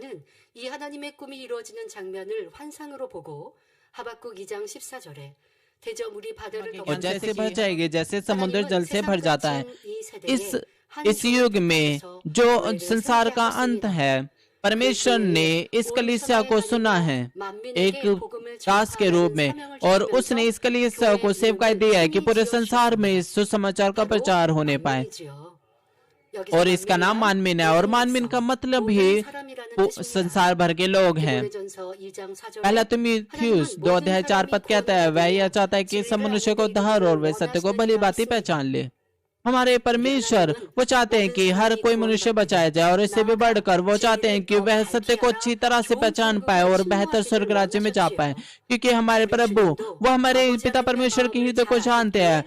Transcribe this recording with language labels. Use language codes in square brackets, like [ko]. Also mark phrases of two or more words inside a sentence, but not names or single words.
[hi] और जैसे भर जाएगी, जैसे समुद्र जल से भर जाता है, इस युग में जो संसार का अंत है, परमेश्वर ने इस कलीसिया को सुना है एक दास के रूप में, और उसने इस कलीसिया को सेवकाई दी है कि पूरे संसार में इस सुसमाचार का प्रचार होने पाए। [ko] 여기서 [hi] और इसका नाम मानमीन है, और मानमीन का मतलब ही संसार भर के लोग हैं। [ko] 디모데전서 2장 4절에 [hi] पहला तिमुथियुस 2 अध्याय 4 पद कहता है, वह यह चाहता है कि सब मनुष्य को उद्धार और वे सत्य को भली भांति पहचान ले। हमारे परमेश्वर वो चाहते हैं कि हर कोई मनुष्य बचाया जाए, और इससे भी बढ़कर वो चाहते हैं कि वह सत्य को अच्छी तरह से पहचान पाए और बेहतर स्वर्ग राज्य में जा पाए, क्योंकि हमारे प्रभु वो हमारे पिता परमेश्वर के हृदय को जानते हैं।